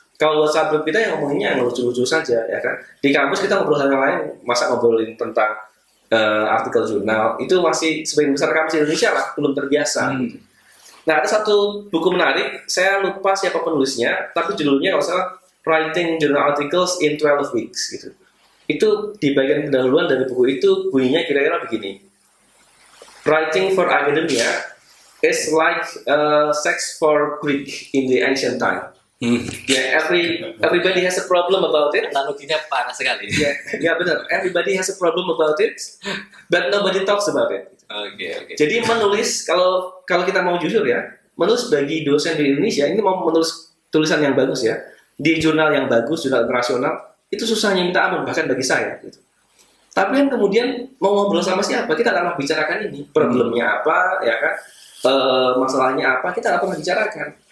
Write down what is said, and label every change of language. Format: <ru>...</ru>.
<id>Kalau WhatsApp group kita yang ngomonginnya yang lucu-lucu saja ya kan. Di kampus kita ngobrol hal yang lain, masa ngobrolin tentang artikel jurnal, itu masih sebagian besar kampus di Indonesia lah belum terbiasa. Nah, ada satu buku menarik, saya lupa siapa penulisnya, tapi judulnya kalau salah Writing Journal Articles in 12 Weeks gitu. Itu di bagian pendahuluan dari buku itu bunyinya kira-kira begini.</id> <en>Writing for academia is like sex for Greek in the ancient time. Yeah, everybody has a problem about it.</en> <id>Analoginya parah sekali. Ya benar.</id> <en>Everybody has a problem about it, but nobody talks about it.</en> <id>Oke. Jadi menulis, kalau kita mau jujur ya, menulis bagi dosen di Indonesia ini mau menulis tulisan yang bagus ya, di jurnal yang bagus, jurnal internasional, itu susahnya minta ampun bahkan bagi saya. Gitu. Tapi kan kemudian mau ngobrol sama siapa, kita nggak pernah bicarakan ini, problemnya apa, ya kan, masalahnya apa, kita nggak pernah bicarakan.</id>